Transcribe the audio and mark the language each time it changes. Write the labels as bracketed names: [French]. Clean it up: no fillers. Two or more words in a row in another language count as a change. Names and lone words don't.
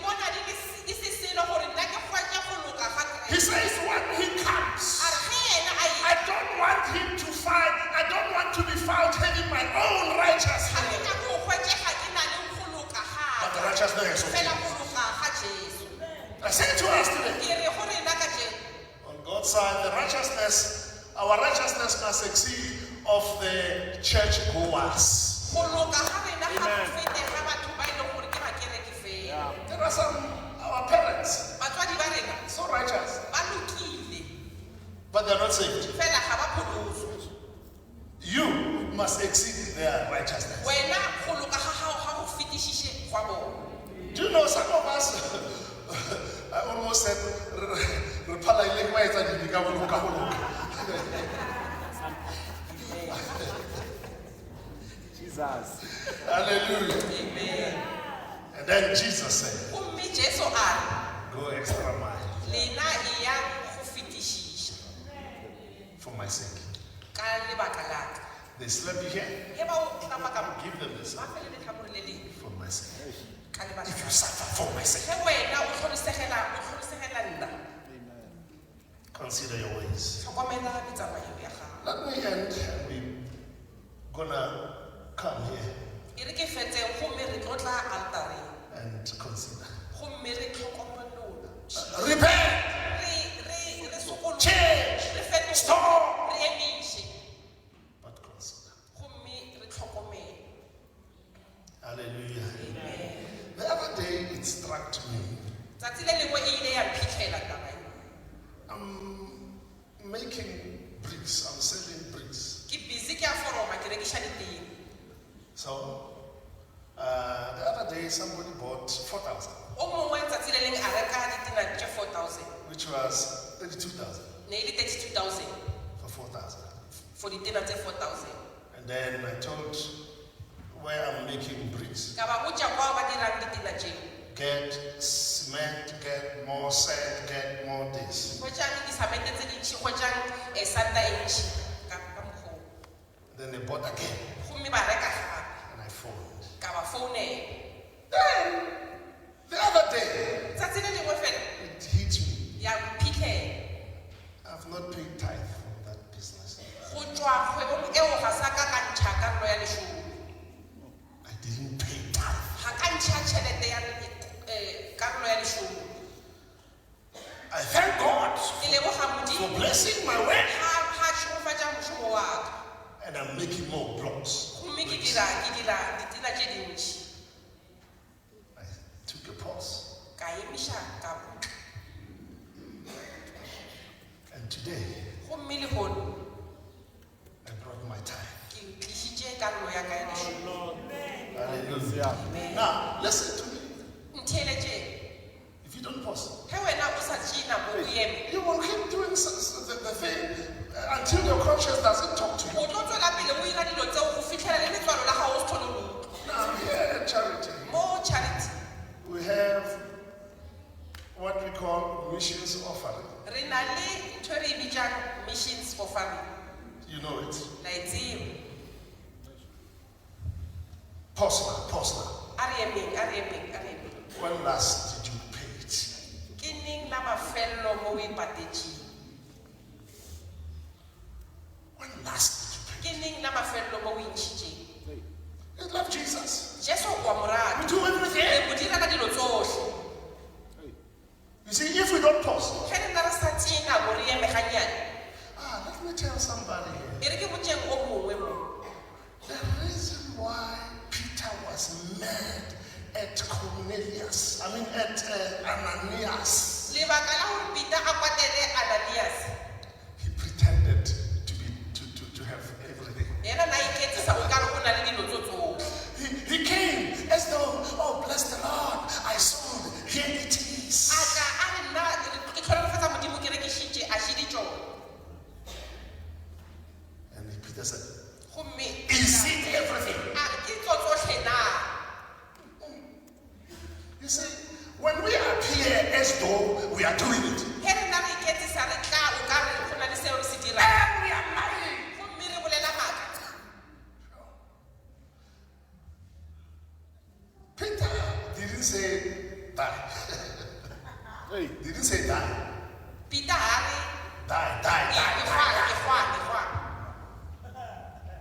[English] He says, when he comes, I don't want him to find, I don't want to be found having my own righteousness, but the righteousness of Jesus. I say to us today, on God's side, the righteousness, our righteousness must exceed of the churchgoers. [Tswana] Go loka ga rena ga go fete ga batho ba ile gore ke bakereki fela. [English] There are some, our parents, [Tswana] Batswadi ba rena [English] so righteous, [Tswana] ba lokile [English] but they're not saved. [Tswana] fela ga ba pholoswe. [English] You must exceed their righteousness. [Tswana] Wena go loka ga gago ga go fetishishe gwa bona. [English] Do you know some of us, I almost said, Jesus. hallelujah. Amen. And then Jesus said, [Tswana] Gomme Jesu a re, [English] go extra mile [Tswana] lena e yang go fetishisha [English] for my sake. [Tswana] ka lebaka la ka. [English] They slap you here, [Northern Sotho] Ge ba o tlama ka mo, [English] give them this [Tswana] ba fele letlhakore le leng [English] for my sake. [Tswana] ka lebaka [English] If [Tswana] la [English] you [Tswana] ka. [English] suffer for my sake, [Tswana] Ge wena o tlhorisegela nna, [English] consider your ways. [Tswana] tlhokomela metsamayo ya gago. [English] Let me end, and we're gonna come here [Tswana] E re ke fetseng gomme re tlo tla altareng, [English] and consider. [Tswana] gomme re tlhokomolola. [English] Repent, [Tswana] Re sokolola, [English] change, [Tswana] re fetola, [English] stop, [Tswana] re emise, [English] but consider. [Tswana] gomme re tlhokomele. [English] Hallelujah. The other day it struck me. [Tswana] Tsatsi le lengwe e ile ya mphitlhela taba e. [English] I'm making bricks. I'm selling bricks. [Tswana] Ke busy ke a foroma ke rekisha ditene. [English] So the other day somebody bought 4,000, [Tswana] O mongwe tsatsi le leng a reka ditena tse 4,000, [English] which was 32,000 [Tswana] ne e le 32,000 [English] for 4,000. [Tswana] for ditena tse 4,000. [English] And then I told where I'm making bricks, [Tswana] Ka ba botsa kwa ba dirang ditena tse. [English] get cement, get more sand, get more this. [Tswana] Go jang disamente tse dintsi, go jang santa e ntsi ka mokgwa. [English] Then they bought again, [Tswana] Gomme ba reka gape, [English] and I phoned. [Tswana] ka ba founela. [English] Then the other day [Tswana] Tsatsi le lengwe fela [English] it hit me. [Tswana] ya mphitlhela. [English] I've not paid tithe from that business. [Tswana] Go tswa kgwebong eo ga sa ka ka ntsha karolo ya leshome. [English] I didn't pay tithe. [Northern Sotho] Ga ka ntsha tšhelete ya karolo ya leshome. [English] I thank God [Tswana] Ke leboga [English] for [Tswana] Modimo [English] blessing my work, [Northern Sotho] ga tšhogofatša mošomo wa ka. [English] and I'm making more blocks. [Northern Sotho] Gomme ke dira ditena tše dintši. [English] I took a pause, [Northern Sotho] Ka emiša ka botla. [English] and today [Tswana] Gomme le gono [English] I brought my tithe. [Northern Sotho] ke tlišitše karolo ya ka ya leshome. [English] Hallelujah. Now, listen to me. [Northern Sotho] Ntheeletše, [English] If you don't pause, [Northern Sotho] ge wena o sa tšee nako o eme, [English] you will keep doing the thing until your conscience doesn't talk to you. [Tswana] o tlo tswela pele o ira dilo tseo go fitlhela le letswalo la gago o se kgone go utlwa. [English] Now, here at Charity, [Tswana] Mo Charity [English] we have what we call missions offering. [Tswana] re na le ntho e re e bitsang [English] missions offering. You know it. [Tswana] La e tseba. [English] Pause now. [Tswana] A re emeng. [English] When last did you pay it? [Northern Sotho] Ke neng la mafelelo mo o e patetšeng? [English] When last did [Northern Sotho] Ke neng la mafelelo mo o e ntšhitšeng? [English] you pay? You love Jesus. [Tswana] Jesu wa mo rata. [English] We do everything. [Tswana] Re mo direla dilo tsohle. [English] You see, if we don't pause, [Northern Sotho] Ge re nna re sa tšee nako re eme ganyane, [English] let me tell somebody here. [Tswana] e re ke botseng o mongwe mo. [English] The reason why Peter was mad at Cornelius, at Ananias, [Tswana] Lebaka la gore Peter a kwatele Ananias, [English] he pretended to have everything. [Tswana] yena na iketsisa o kare o na le dilo tso tsohle. [English] He came as though, oh, bless the Lord, I sold, here it is. [Northern Sotho] A tla a re nna ke tlhonolofatsa Modimo ke rekišitše a šidi tšone. [English] And Peter said, [Tswana] Gomme [English] is it everything? [Tswana] a re ke tso tsohle na? [English] You see, when we appear as though we are doing it, [Tswana] Ge re nna re iketsisa re tla o ka re go na le seo re se dirang. [English] and we are lying. [Tswana] Gomme re bolela maaka. [English] Peter didn't say die. Hey. Didn't say die. [Tswana] Peter a re [English] Die. [Tswana] ke gwa.